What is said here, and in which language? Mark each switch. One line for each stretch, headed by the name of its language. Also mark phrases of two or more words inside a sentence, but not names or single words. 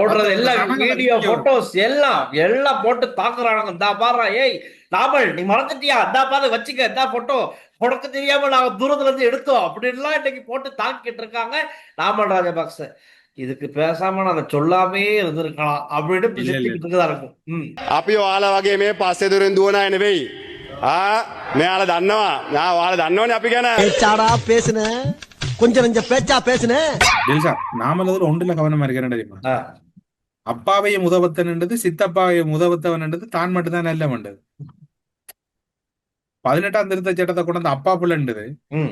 Tamil: ஓடுறது எல்லாம் வீடியோ போட்டோஸ் எல்லாம் போட்டு தாக்குறானுங்க. பாரு, ஏய் நாமல் நீ மறந்துட்டியா, இந்தா பாரு வச்சுக்க, இந்தா போட்டோ, உனக்கு தெரியாம நாங்க தூரத்துல இருந்து எடுத்தோம் அப்படின்லாம் இன்னைக்கு போட்டு தாக்கிட்டு இருக்காங்க நாமல் ராஜபக்ச. இதுக்கு பேசாம நான் சொல்லாமே இருந்திருக்கலாம் அப்படின்னு இல்ல இல்ல சிரிச்சுக்கிட்டு இருக்கதா இருக்கும்.
Sinhala: අපි ඔයාලා වගේ මේ පස්සේ දුරෙන් දුවන අය නෙවෙයි. මෙයාලා දන්නවා. ඔයාලා දන්නවනේ අපි ගැන.
Tamil: பேச்சாடா பேசுன கொஞ்சம் நஞ்ச பேச்சா பேசுன டெல்சா நாமல் அதுல ஒன்றுல கவனமா இருக்கிறேன் தெரியுமா? ஆ, அப்பாவையும் உதவத்தன்ன்றது சித்தப்பாவையும் உதவத்தவன்ன்றது தான் மட்டும்தான் நல்ல மண்டது. 18ஆம் திருத்த சட்டத்தை கொண்டு வந்து அப்பா புள்ளன்றது, ம்,